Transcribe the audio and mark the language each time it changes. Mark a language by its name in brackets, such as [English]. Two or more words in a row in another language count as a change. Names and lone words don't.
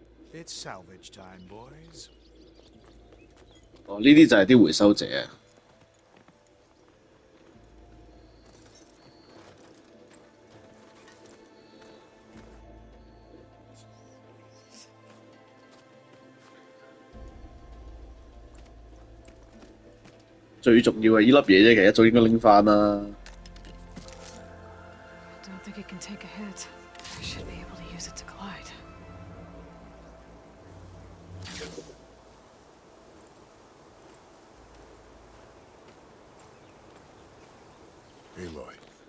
[English] It's salvage time, boys. [Cantonese] 哦，呢啲就係啲回收者啊。最重要係呢粒嘢啫，其實一早應該拎翻啦。 [English] Don't think it can take a hit. I should be able to use it to glide. Aloy.